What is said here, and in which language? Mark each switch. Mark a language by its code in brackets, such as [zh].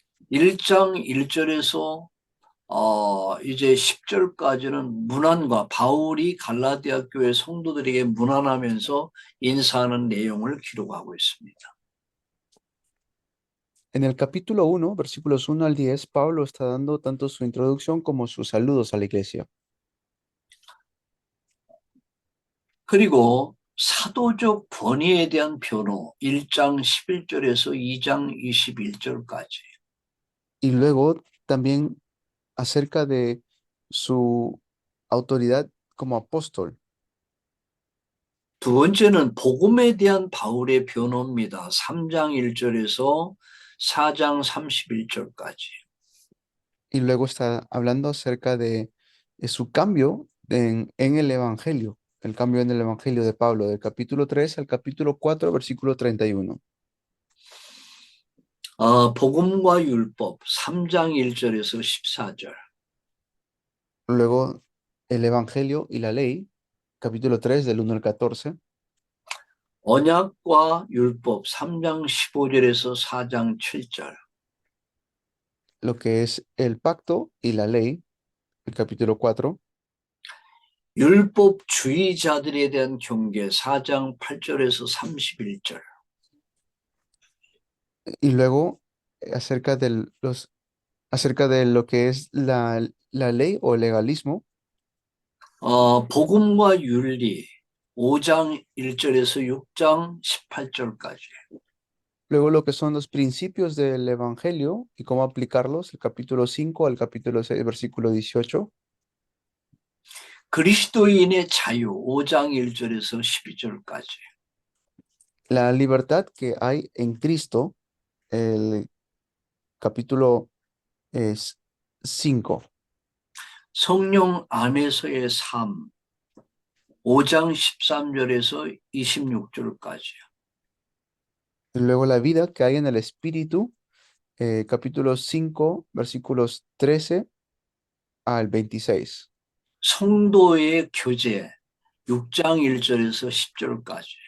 [ko] 1장 1절에서 이제 10절까지는 문안과 바울이 갈라디아 교회 성도들에게 문안하면서 인사하는 내용을 기록하고 있습니다. [es] En el capítulo 1, versículos 1 al 10, Pablo está dando tanto su introducción como sus saludos a la iglesia. [ko] 그리고 사도적 권위에 대한 변호 1장 11절에서 2장 21절까지. [es] Y luego también acerca de su autoridad como apóstol. [ko] 두 번째는 복음에 대한 바울의 변호입니다. 3장 1절에서 4장 31절까지. [es] Y luego está hablando acerca de su cambio en el Evangelio, el cambio en el Evangelio de Pablo, del capítulo 3 al capítulo 4, versículo 31. [ko] 복음과 율법 3장 1절에서 14절. [es] Luego el Evangelio y la ley, capítulo 3, del 1 al 14. [ko] 언약과 율법 3장 15절에서 4장 7절. [es] Lo que es el pacto y la ley, el capítulo 4. [ko] 율법주의자들에 대한 경계 4장 8절에서 31절. [es] Y luego acerca acerca de lo que es la ley o legalismo. [ko] 복음과 윤리 5장 1절에서 6장 18절까지. [es] Luego lo que son los principios del Evangelio y cómo aplicarlos, el capítulo 5 al capítulo 6, versículo 18. [ko] 그리스도인의 자유 5장 1절에서 12절까지. [es] La libertad que hay en Cristo, el capítulo es 5. [ko] 성령 안에서의 삶 5장 13절에서 26절까지. [es] Luego la vida que hay en el Espíritu, capítulo 5, versículos 13 al 26. [ko] 성도의 교제 6장 1절에서 10절까지.